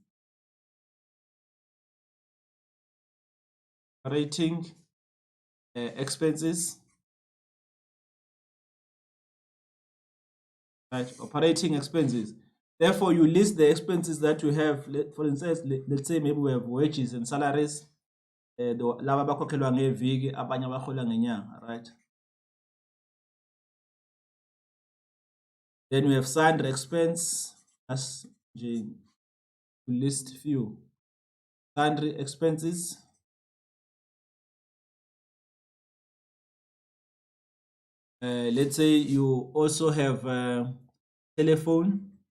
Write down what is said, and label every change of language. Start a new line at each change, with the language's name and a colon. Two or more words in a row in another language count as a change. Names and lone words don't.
English: Operating expenses. Right? Operating expenses. Therefore, you list the expenses that you have. For instance, let's say maybe we have wages and salaries.
Zulu: Laba bakhokhelwa ngeviki, abanye abahola ngenyanga,
English: right? Then we have sundry expense, as to list few. Sundry expenses. Let's say you also have telephone.